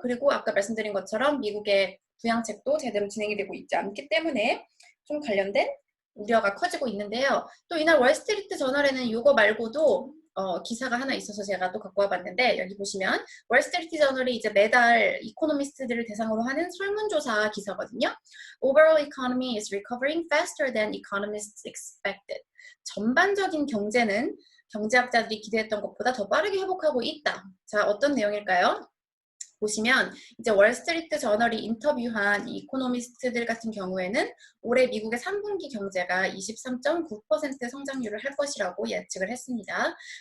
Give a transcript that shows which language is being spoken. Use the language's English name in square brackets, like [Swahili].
[Korean] 그리고 아까 말씀드린 것처럼 미국의 부양책도 제대로 진행이 되고 있지 않기 때문에 좀 관련된 우려가 커지고 있는데요. 또 이날 월스트리트 저널에는 이거 말고도 기사가 하나 있어서 제가 또 갖고 와봤는데, 여기 보시면 월스트리트 저널이 이제 매달 이코노미스트들을 대상으로 하는 설문조사 기사거든요. [English] Overall economy is recovering faster than economists expected. [Korean] 전반적인 경제는 경제학자들이 기대했던 것보다 더 빠르게 회복하고 있다. 자, 어떤 내용일까요? 보시면 이제 월스트리트 저널이 인터뷰한 이코노미스트들 같은 경우에는 올해 미국의 3분기 경제가 23.9% 성장률을 할 것이라고 예측을 했습니다.